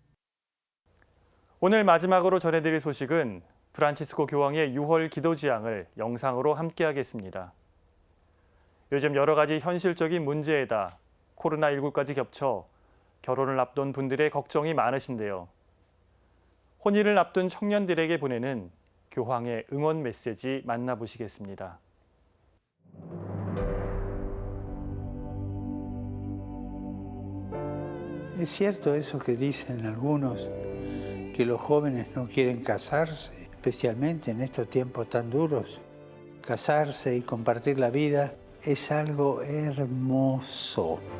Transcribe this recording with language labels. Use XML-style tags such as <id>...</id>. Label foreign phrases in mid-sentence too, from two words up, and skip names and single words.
<ko>오늘 마지막으로 전해드릴 소식은 프란치스코 교황의 6월 기도지향을 영상으로 함께하겠습니다. 요즘 여러 가지 현실적인 문제에다 코로나19까지 겹쳐 결혼을 앞둔 분들의 걱정이 많으신데요. 혼인을 앞둔 청년들에게 보내는 교황의 응원 메시지 만나보시겠습니다.</ko> <es>Es cierto eso que dicen algunos, que los jóvenes no quieren casarse, especialmente en estos tiempos tan duros. Casarse y compartir la vida es algo hermoso.</es>